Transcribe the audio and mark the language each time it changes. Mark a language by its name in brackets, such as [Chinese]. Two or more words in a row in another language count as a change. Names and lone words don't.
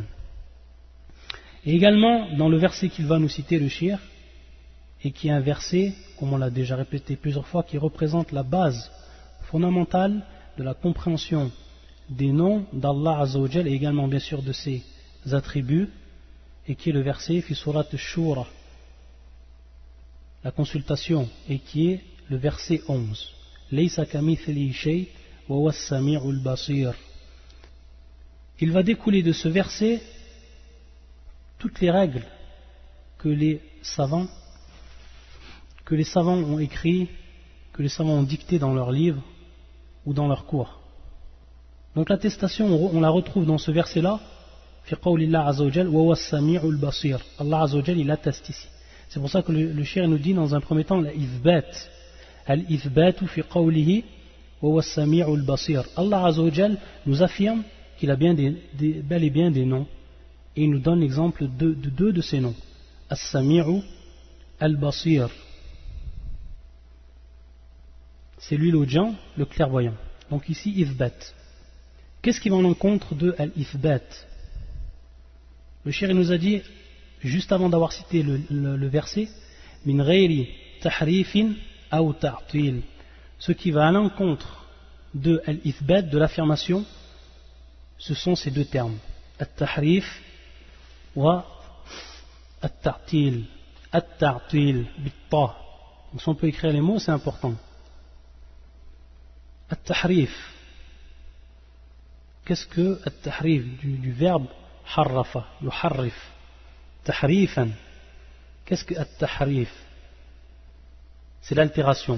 [French] Et également dans le verset qu'il va nous citer, le shir, et qui est un verset, comme on l'a déjà répété plusieurs fois, qui représente la base fondamentale de la compréhension des noms d'Allah [Arabic] عز وجل [French] et également bien sûr de ses attributs, et qui est le verset [Arabic] في سورة الشورى, [French] la consultation, et qui est le verset 11. [Arabic] ليس كمثله شيء وهو السميع البصير. [French] Il va découler de ce verset toutes les règles que les savants ont écrites, que les savants ont dictées dans leurs livres ou dans leurs cours. Donc l'attestation, on la retrouve dans ce verset-là, [Arabic] في قول الله عز وجل وهو السميع البصير. الله عز وجل, [French] il atteste ici. C'est pour ça que le shir nous dit dans un premier temps [Arabic] الإثبات في قوله وهو السميع البصير. [French] Allah [Arabic] عز وجل [French] nous affirme qu'il a bien bel et bien des noms, et il nous donne l'exemple de deux de ces noms, [Arabic] السميع البصير. [French] C'est lui l'audient, le clairvoyant. Donc ici ithbat. Qu'est-ce qui va en encontre de al-ithbat? Le shir nous a dit, juste avant d'avoir cité le verset, [Arabic] من غير تحريف أو تعطيل, [French] ce qui va à l'encontre de al-ithbat, de l'affirmation, ce sont ces deux termes, [Arabic] التحريف والتعطيل. التعطيل بالتاء. [French] Donc si on peut écrire les mots, c'est important. At-tahrif. Qu'est-ce que at-tahrif du verbe [Arabic] حرّف، يحرّف، تحريفا. [French] Qu'est-ce que at-tahrif? C'est l'altération.